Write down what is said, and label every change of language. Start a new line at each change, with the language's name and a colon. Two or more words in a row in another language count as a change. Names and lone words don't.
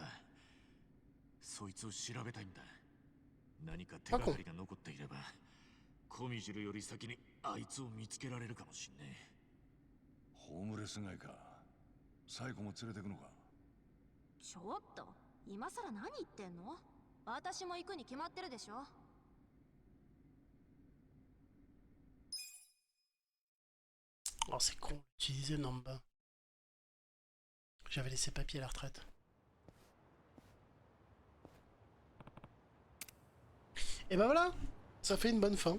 Japanese: そいつを調べたいんだ。何か手がかりが残っていれば、コミジュルより先にあいつを見つけられるかもしんねえ。ホームレス街か。サイコも連れてくのか。ちょっと今さら何言ってんの？私も行くに決まってるでしょ。
French: Oh, c'est con, utiliser Namba. J'avais laissé papy à la retraite. Et ben voilà, ça fait une bonne fin.